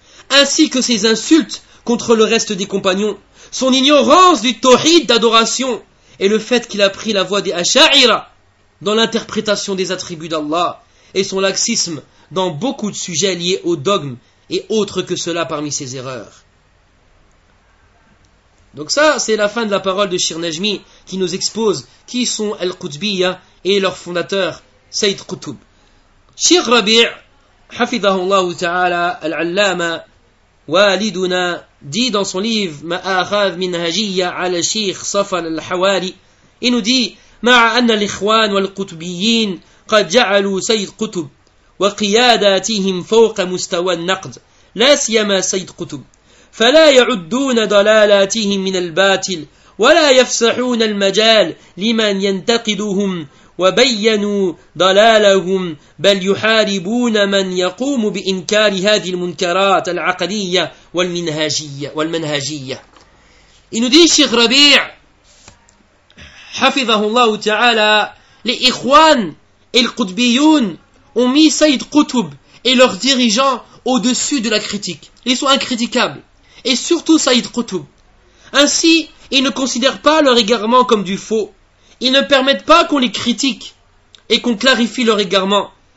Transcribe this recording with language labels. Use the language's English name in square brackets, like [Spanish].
[French] Ainsi que ses insultes contre le reste des compagnons, son ignorance du tawhid d'adoration et le fait qu'il a pris la voie des Asha'ira dans l'interprétation des attributs d'Allah et son laxisme dans beaucoup de sujets liés au dogme et autres que cela parmi ses erreurs. Donc ça, c'est la fin de la parole de Cheikh Najmi qui nous expose qui sont Al-Qutbiya et leur fondateur Sayyid Qutb. [Arabic] Cheikh Rabi' Hafidhahullah Ta'ala Al-Allama والدنا دي [French] dans son livre [Arabic] مآخذ منهجية على الشيخ صفر الحواري إنه دي مع أن الإخوان والقطبيين قد جعلوا سيد قطب وقياداتهم فوق مستوى النقد لا سيما سيد قطب فلا يعدون ضلالاتهم من الباطل ولا يفسحون المجال لمن ينتقدهم وبينوا ضلالهم بل يحاربون من يقوم بإنكار هذه المنكرات العقدية والمنهجية. [French] Il nous dit Cheikh Rabi' [Arabic] حفظه الله تعالى [French] les Ikhwan et les Qutbiyun ont mis Sayyid Qutb et leurs dirigeants au-dessus de la critique. Ils sont incritiquables. Et surtout Sayyid Qutb. Ainsi, ils ne considèrent pas leur égarement comme du faux. Ils ne permettent pas qu'on les critique et qu'on clarifie leur égarement.